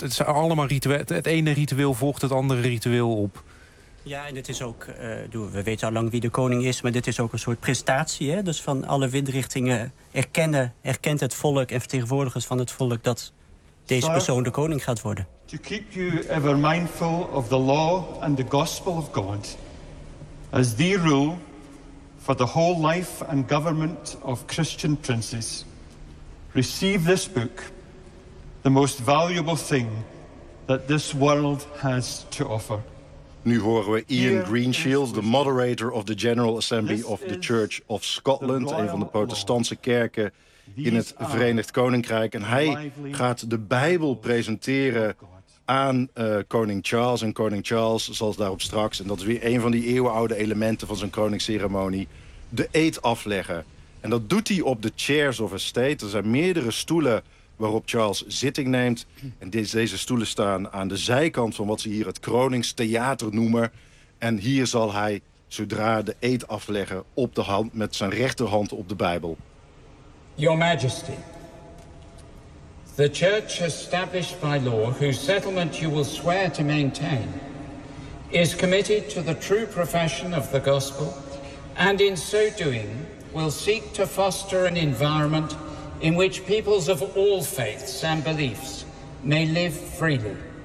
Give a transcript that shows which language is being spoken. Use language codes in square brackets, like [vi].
[nl] Het zijn allemaal rituelen. Het ene ritueel volgt het andere ritueel op. Ja, en het is ook. We weten al lang wie de koning is, maar dit is ook een soort presentatie. Hè? Dus van alle windrichtingen erkent het volk en vertegenwoordigers van het volk dat deze persoon de koning gaat worden. [en] To keep you ever mindful of the law and the gospel of God as the rule for the whole life and government of Christian princes. Receive this book, the most valuable thing that this world has to offer. [nl] Nu horen we Ian Greenshield, [en] the moderator of the General Assembly of the Church of Scotland, [nl] een van de protestantse kerken in het Verenigd Koninkrijk. En hij gaat de Bijbel presenteren aan koning Charles. En koning Charles zal daarop straks, en dat is weer een van die eeuwenoude elementen van zijn koningsceremonie, de eed afleggen. En dat doet hij op de chairs of estate. Er zijn meerdere stoelen waarop Charles zitting neemt. En deze stoelen staan aan de zijkant van wat ze hier het Kroningstheater noemen. En hier zal hij zodra de eed afleggen op de hand, met zijn rechterhand op de Bijbel. [en] Your Majesty, the church established by law, whose settlement you will swear to maintain, is committed to the true profession of the gospel, and in so doing will seek to foster an environment in which peoples of all faiths and beliefs may live freely.